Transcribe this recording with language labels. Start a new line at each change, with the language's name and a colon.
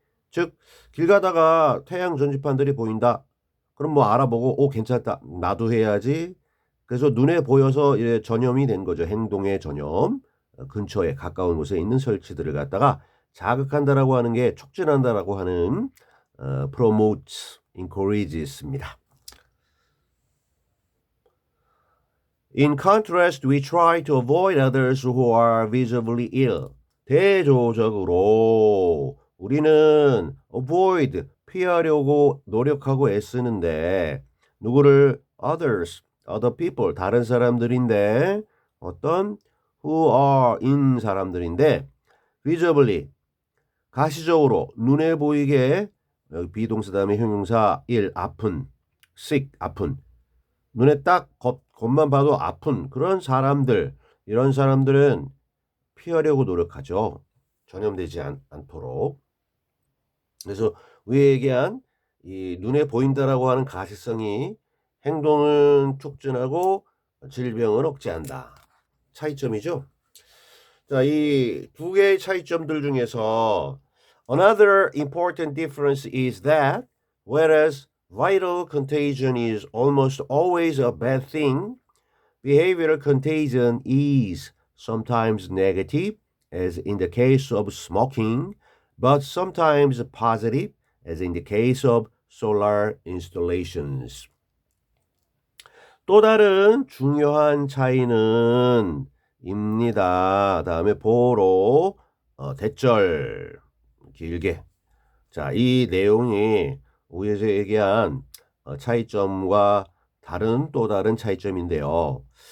Korean: 즉 길 가다가 태양 전지판들이 보인다. 그럼 뭐 알아보고 오 괜찮다. 나도 해야지. 그래서 눈에 보여서 이제 전염이 된 거죠. 행동의 전염. 근처에 가까운 곳에 있는 설치들을 갖다가 자극한다라고 하는 게 촉진한다라고 하는
English: promotes, encourages
Korean: 입니다.
English: In contrast, we try to avoid others who are visibly ill.
Korean: 대조적으로 우리는 avoid, 피하려고 노력하고 애쓰는데 누구를
English: others, other people,
Korean: 다른 사람들인데 어떤 who are in 사람들인데 visibly, 가시적으로 눈에 보이게 여기 비동사 다음에 형용사 1, 아픈, sick, 아픈 눈에 딱 겉만 봐도 아픈 그런 사람들 이런 사람들은 피하려고 노력하죠. 전염되지 않도록. 그래서 위에 얘기한 이 눈에 보인다라고 하는 가시성이 행동은 촉진하고 질병을 억제한다. 차이점이죠. 자, 이 두 개의 차이점들 중에서
English: another important difference is that whereas viral contagion is almost always a bad thing, behavioral contagion is sometimes negative, as in the case of smoking, but sometimes positive, as in the case of solar installations.
Korean: 또 다른 중요한 차이는 입니다. 다음에 보로 대절 길게. 자, 이 내용이 위에서 얘기한 차이점과 다른 또 다른 차이점인데요.